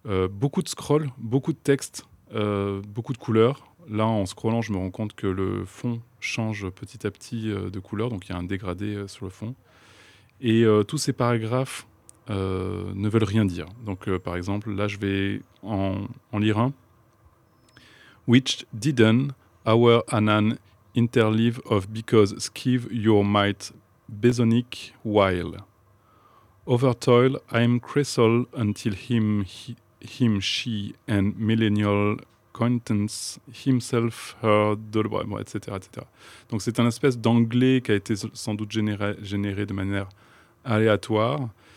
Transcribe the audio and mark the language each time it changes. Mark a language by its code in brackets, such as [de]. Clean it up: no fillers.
[fr] Beaucoup de scroll, beaucoup de texte, beaucoup de couleurs. Là, en scrollant, je me rends compte que le fond change petit à petit de couleur, donc il y a un dégradé sur le fond. Et tous ces paragraphes ne veulent rien dire. Donc, par exemple, là, je vais en lire un. [en] Which didn't our Anan interleave of because skive your might besonic while over toil I'm crystal until him she and millennial acquaintance himself her dolbrem, etc., etc. [fr] Donc c'est un espèce d'anglais qui a été sans doute généré de manière aléatoire.